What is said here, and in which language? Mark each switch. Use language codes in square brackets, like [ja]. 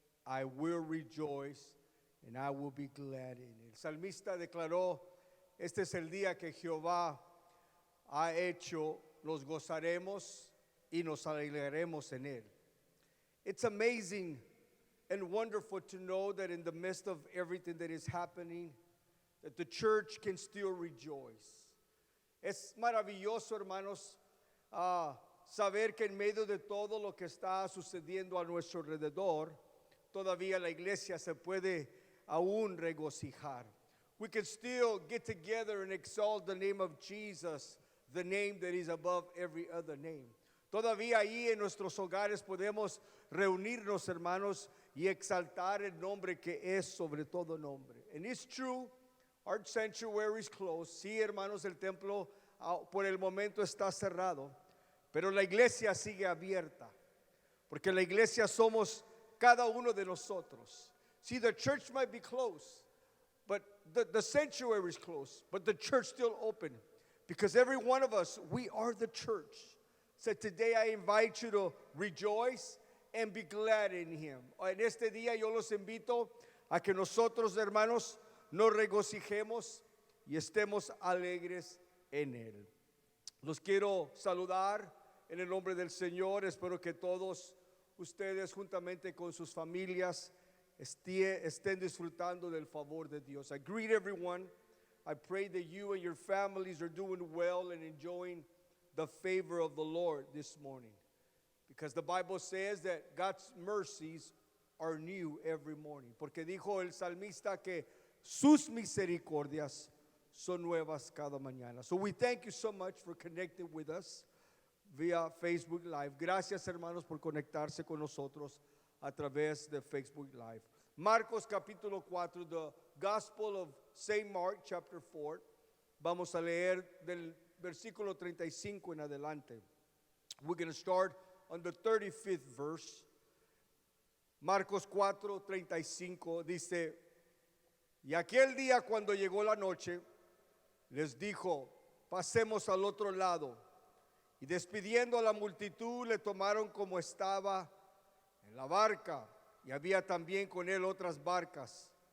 [en] I will rejoice and I will be glad in it." [es] El salmista declaró, este es el día que Jehová ha hecho, nos gozaremos y nos alegraremos en él. [en] It's amazing and wonderful to know that in the midst of everything that is happening, that the church can still rejoice. [es] Es maravilloso, hermanos, saber que en medio de todo lo que está sucediendo a nuestro alrededor, todavía la iglesia se puede aún regocijar. [en] We can still get together and exalt the name of Jesus, the name that is above every other name. [es] Todavía ahí en nuestros hogares podemos reunirnos, hermanos, y exaltar el nombre que es sobre todo nombre. [en] And it's true, our sanctuary is closed. [es] Sí, hermanos, el templo por el momento está cerrado, pero la iglesia sigue abierta, porque la iglesia somos cada uno de nosotros. [en] See, the church might be closed, but the sanctuary is closed, but the church still open, because every one of us, we are the church. So today I invite you to rejoice and be glad in him. [es] En este día yo los invito a que nosotros, hermanos, nos regocijemos y estemos alegres en él. Los quiero saludar en el nombre del Señor. Espero que todos ustedes juntamente con sus familias estén disfrutando del favor de Dios. [en] I greet everyone. I pray that you and your families are doing well and enjoying the favor of the Lord this morning, because the Bible says that God's mercies are new every morning. [es] Porque dijo el salmista que sus misericordias son nuevas cada mañana. [en] So we thank you so much for connecting with us via Facebook Live. [es] Gracias, hermanos, por conectarse con nosotros a través de Facebook Live. Marcos capítulo 4, [en] the Gospel of St. Mark chapter 4. [es] Vamos a leer del versículo 35 en adelante. [en] We're going to start on the 35th verse. [es] Marcos 4, 35 dice: "Y aquel día cuando llegó la noche, les dijo, pasemos al otro lado. Y despidiendo a la multitud, le tomaron como estaba en la barca, y había también con él otras barcas.